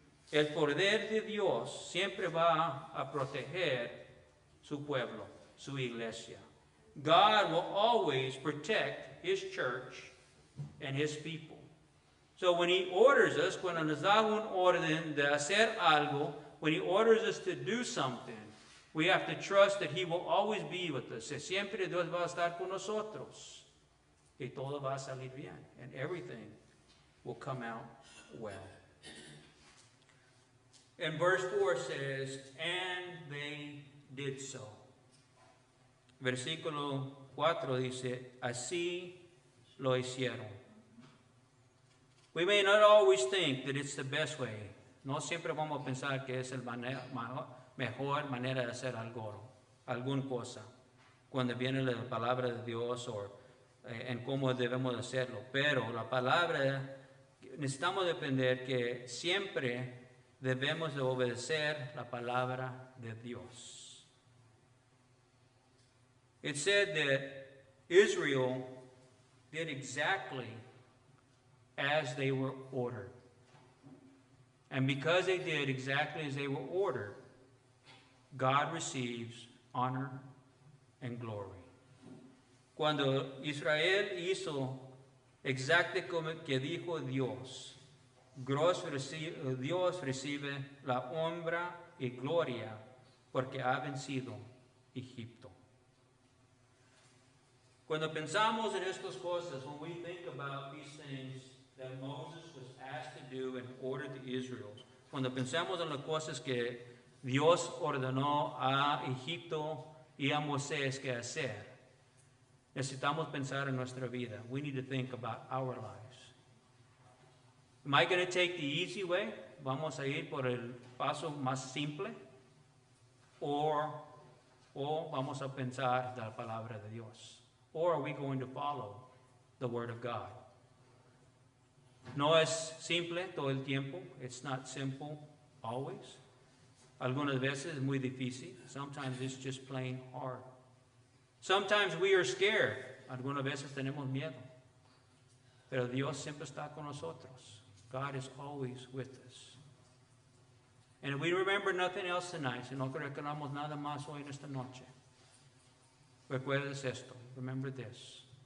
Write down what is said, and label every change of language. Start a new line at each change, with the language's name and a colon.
Spanish: El poder de Dios siempre va a proteger su pueblo, su iglesia.
English: God will always protect his church and his people. So when he orders us,
Spanish: cuando nos da un orden de hacer algo,
English: when he orders us to do something, we have to trust that he will always be with us.
Spanish: Que siempre Dios va a estar con nosotros. Y todo va a salir bien.
English: And everything will come out well. And verse 4 says, and they did so.
Spanish: Versículo 4 dice, así lo hicieron.
English: We may not always think that it's the best way.
Spanish: No siempre vamos a pensar que es la mejor manera de hacer algo, alguna cosa, cuando viene la palabra de Dios o en cómo debemos hacerlo. Pero la palabra, necesitamos depender que siempre debemos de obedecer la palabra de Dios.
English: It said that Israel did exactly as they were ordered. And because they did exactly as they were ordered, God receives honor and glory.
Spanish: Cuando Israel hizo exactamente como que dijo Dios, Dios recibe la honra y gloria porque ha vencido Egipto. Cuando pensamos en estas cosas,
English: when we think about these things that Moses was asked to do and ordered to Israel,
Spanish: cuando pensamos en las cosas que Dios ordenó a Egipto y a Moisés que hacer, necesitamos pensar en nuestra vida.
English: We need to think about our lives. Am I going to take the easy way?
Spanish: ¿Vamos a ir por el paso más simple? O vamos a pensar de la palabra de Dios?
English: Or are we going to follow the Word of God?
Spanish: No es simple todo el tiempo.
English: It's not simple always.
Spanish: Algunas veces es muy difícil.
English: Sometimes it's just plain hard. Sometimes we are scared.
Spanish: Algunas veces tenemos miedo. Pero Dios siempre está con nosotros.
English: God is always with us. And if we remember nothing else tonight,
Spanish: si no recordamos nada más hoy en esta noche, recuerdes esto.
English: Remember this.